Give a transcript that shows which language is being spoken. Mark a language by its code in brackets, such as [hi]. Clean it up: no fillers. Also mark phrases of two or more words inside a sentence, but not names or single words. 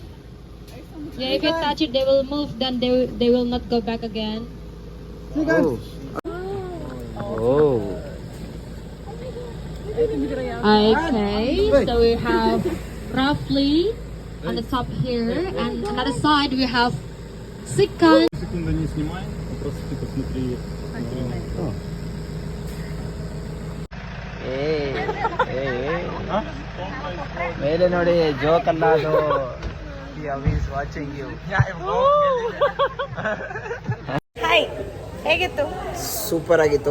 [en] Yeah, if you touch it, they will move. Then they will not go back again. Oh. Oh. Okay, so we have roughly on the top here, and another side we have second. [ru] Секунду не снимай, просто ты посмотри. [kn] ಮೇಲೆ ನೋಡಿ ಜೋಕ್ ಅಲ್ಲ ಅದು [en] watching you. [kn] ಹಾಯ್. ಹೇಗಿತ್ತು? ಸೂಪರ್ ಆಗಿತ್ತು.